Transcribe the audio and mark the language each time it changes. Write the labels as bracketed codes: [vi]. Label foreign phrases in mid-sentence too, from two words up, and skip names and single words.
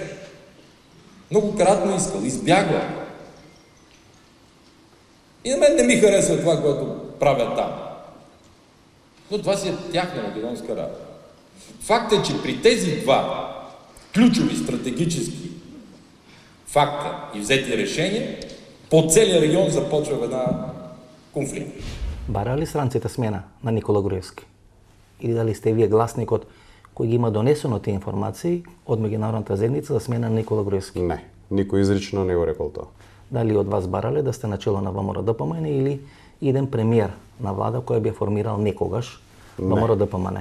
[bg] Многократно искал, избягвам. И на мен не ми харесва това, което правя там. Но това си е тяхна македонска работа. Факт е, че при тези два ключови стратегически факта и взети решения, по целия регион започва една конфликт. [mk] Бара ли странците смена на Никола Груевски? Или дали сте вие гласникот кој ги има донесено тие информации од меѓународната заедница за смена на Никола Груевски? Не, никој изрично не го рекол тоа. Дали од вас барале да сте начело на ВМРО-ДПМН или иден премиер на влада кој би формирал некогаш ВМРО-ДПМН?